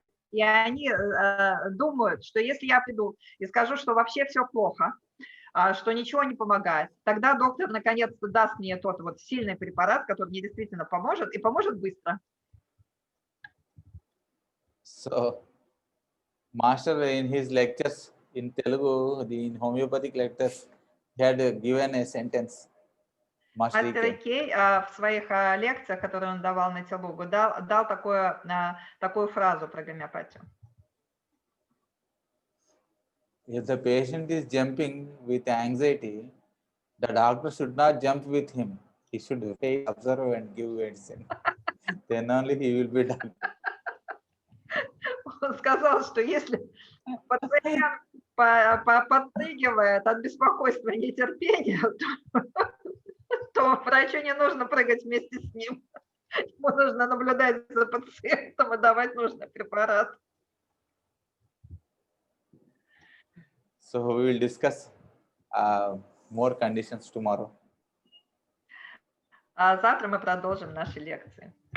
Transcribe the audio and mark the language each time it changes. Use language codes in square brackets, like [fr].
[ru] И они думают, что если я приду и скажу, что вообще все плохо, что ничего не помогает, тогда доктор наконец-то даст мне тот вот сильный препарат, который мне действительно поможет, и поможет быстро. [en] So, Master in his lectures in Telugu, in homeopathic lectures, he had given a sentence. Master [ru] Мастер [en] E.K. [ru] Кей в своих лекциях, которые он давал на Телугу, дал такую фразу про гомеопатию. [en] If the patient is jumping with anxiety, the doctor should not jump with him. He should wait, observe, and give medicine. Then only he will be done. [ru] Он сказал, что если пациент подпрыгивает от беспокойства и нетерпения, то врачу не нужно прыгать вместе с ним. Ему нужно наблюдать за пациентом и давать нужный препарат. [en] So we will discuss more conditions tomorrow. [ru] А завтра мы продолжим наши лекции.